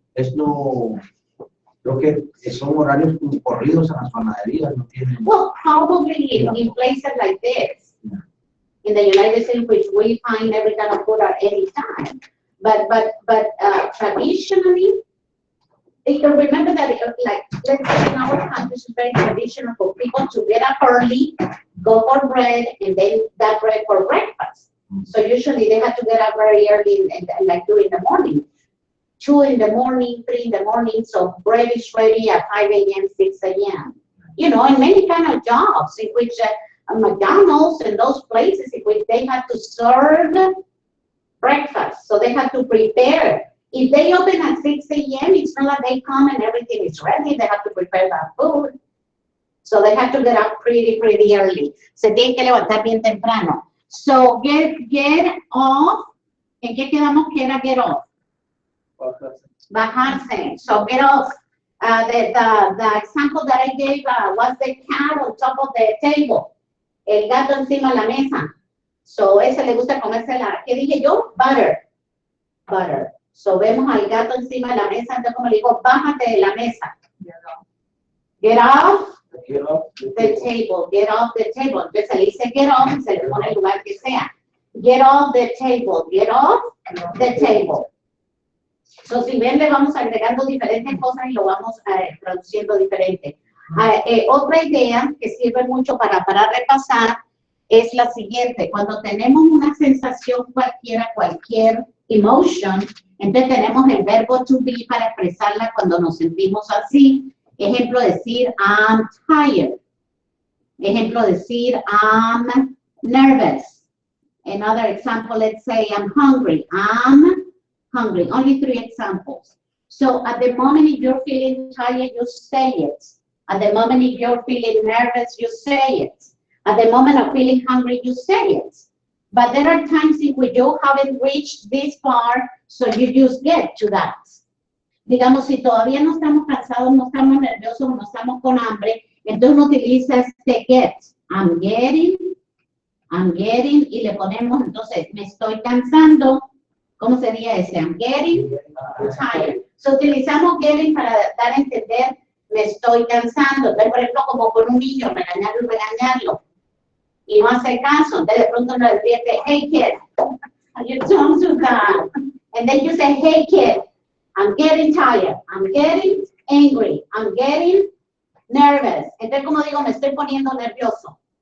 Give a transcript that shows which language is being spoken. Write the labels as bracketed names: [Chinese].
[Spanish] es no, creo que son horarios corridos en las panaderías, no tienen. [English] Well, probably in places like this, in the United States, which we find every kind of food at any time. But traditionally, you can remember that, like, let's say in our country, it's very traditional for people to get up early, go for bread, and then that bread for breakfast. So usually they have to get up very early, and like 2 in the morning. 2 in the morning, 3 in the morning, so bread is ready at 5 a.m., 6 a.m. You know, and many kind of jobs in which McDonald's and those places in which they have to serve breakfast, so they have to prepare. If they open at 6 a.m., it's not like they come and everything is ready. They have to prepare that food. So they have to get up pretty early. [Spanish] Se tienen que levantar bien temprano. [English] So get off. [Spanish] ¿En qué quedamos que era [English] get off? [Spanish] Bajarse. [English] So get off. The example that I gave was the cat on top of the table. [Spanish] El gato encima de la mesa. So ese le gusta comerse ¿qué dije yo? [English] Butter. [Spanish] So vemos al gato encima de la mesa, entonces como le digo, bájate de la mesa. [English] Get off the table. Get off the table. [Spanish] Entonces se le dice get off y se le pone el lugar que sea. [English] Get off the table. Get off the table. [Spanish] So si ven, le vamos agregando diferentes cosas y lo vamos traduciendo diferente. Otra idea que sirve mucho para repasar es la siguiente. Cuando tenemos una sensación cualquier emotion, entonces tenemos el verbo to be para expresarla cuando nos sentimos así. Ejemplo, decir [English] I'm tired. [Spanish] Ejemplo, decir [English] I'm nervous. Another example, let's say I'm hungry. I'm hungry. Only 3 examples. So at the moment if you're feeling tired, you say it. At the moment if you're feeling nervous, you say it. At the moment of feeling hungry, you say it. But there are times in which you haven't reached this far, so you just get to that. [Spanish] Digamos, si todavía no estamos cansados, no estamos nerviosos, no estamos con hambre, entonces uno utiliza este get. [English] I'm getting, [Spanish] y le ponemos, entonces, me estoy cansando. ¿Cómo sería ese? [English] I'm getting tired. [Spanish] So utilizamos getting para dar a entender, me estoy cansando. Entonces, por ejemplo, como con un niño, regañarlo. Y no hace caso, entonces de pronto uno le dice, [English] hey kid, you don't do that. And then you say, hey kid, I'm getting tired, I'm getting angry, I'm getting nervous. [Spanish] Entonces, como digo, me estoy poniendo nervioso.